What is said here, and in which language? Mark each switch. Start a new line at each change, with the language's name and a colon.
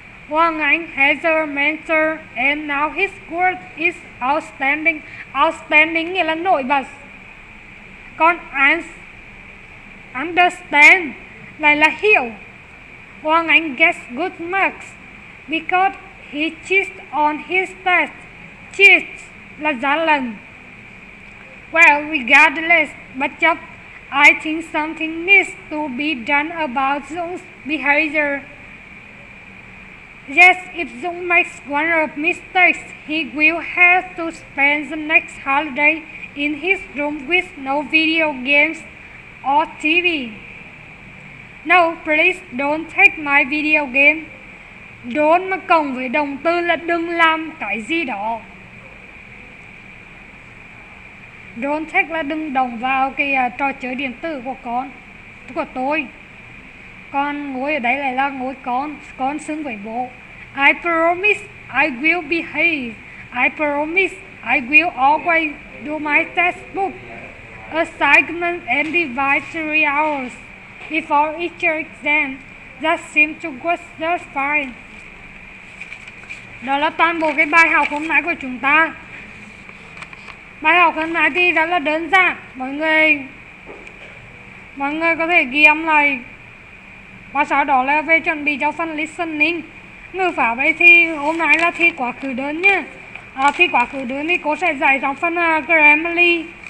English: Hoàng Anh has a mentor and now his work is outstanding.
Vietnamese: Outstanding nghĩa là nổi bật. Còn understand lại là hiểu.
English: Hoàng Anh gets good marks because he cheats on his test.
Vietnamese: Cheat là gian lận.
English: Well, regardless,
Vietnamese: bất chấp,
English: I think something needs to be done about Dung's behavior. Yes, if Dung makes one of mistakes, he will have to spend the next holiday in his room with no video games or TV. No, please don't take my video game.
Vietnamese: Don't mà cộng với động từ là đừng làm cái gì đó.
English: Don't take
Vietnamese: là đừng động vào cái trò chơi điện tử của tôi. Con ngồi ở đây lại là ngồi con xưng với bố.
English: I promise I will behave. I promise I will always do my textbook assignment and divide 3 hours before each exam. That seems to work just fine.
Vietnamese: Đó là toàn bộ cái bài học hôm nay của chúng ta. Bài học hôm nay thì rất là đơn giản. Mọi người có thể ghi âm lại và sau đó là về chuẩn bị cho phần listening. Ngữ pháp ấy thì hôm nay là thi quá khứ đơn nhé. Thi quá khứ đơn thì cô sẽ dạy trong phần Grammarly.